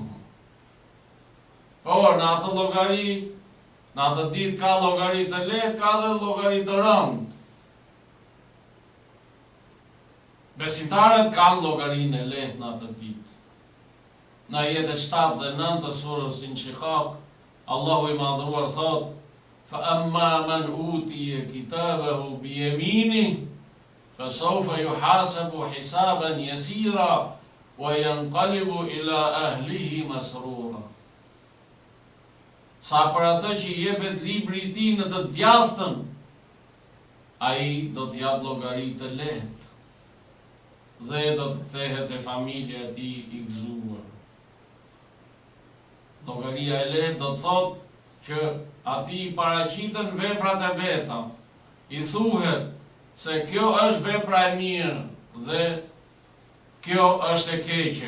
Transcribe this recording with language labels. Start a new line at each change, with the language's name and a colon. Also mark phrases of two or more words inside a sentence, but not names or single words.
Albanian: Por në atë llogari, në atë ditë ka llogari të lehtë, ka dhe llogari të rëndë. Besimtarët kanë llogarinë e lehtë në atë ditë. Në ajetet 7 dhe 9 të surës Inshiqaq, Allahu i madhuar thotë:
Arabic: فأما من أوتي كتابه بيمينه فسوف يحاسب حسابا يسيرا وينقلب إلى أهله مسرورا.
Albanian: Sa për atë që i jepet libri i tij në të djathtën, ai do të jap llogari të lehtë dhe do të kthehet te familja e tij i gëzuar. Llogaria e lehtë do të thotë që ati i paraqiten veprat e veta, i thuhet se kjo është vepra e mirë dhe kjo është e keqe.